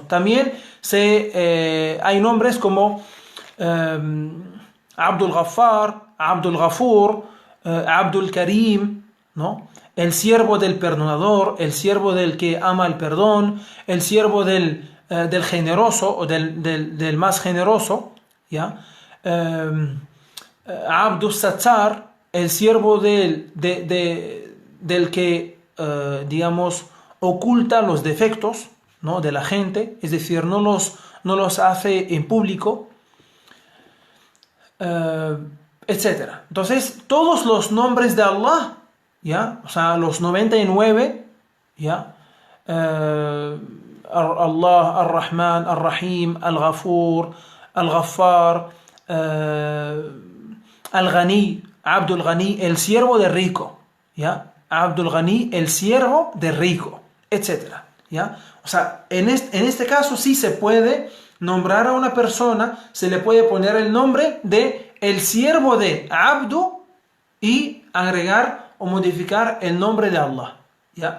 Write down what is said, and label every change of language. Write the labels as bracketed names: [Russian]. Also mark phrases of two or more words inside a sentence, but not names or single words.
[Spanish] También hay nombres como Abdul Ghaffar, Abdul Ghafur, Abdul Karim, ¿no? El siervo del perdonador, el siervo del que ama el perdón, el siervo del generoso o del más generoso, ¿ya? Abdul Sattar, el siervo del que, oculta los defectos, ¿no?, de la gente, es decir, no los hace en público, etc. Entonces, todos los nombres de Allah, ¿ya? O sea, los 99, ¿ya? Allah, Ar-Rahman, Ar-Rahim, Al-Ghafur, Al-Ghaffar, Al-Ghani, Abdul Ghani, el siervo de rico, ¿ya? Abdul Ghani, el siervo de rico, etcétera, ¿ya? O sea, en este caso sí se puede nombrar a una persona, se le puede poner el nombre de el siervo de Abdu y agregar o modificar el nombre de Allah, ¿ya?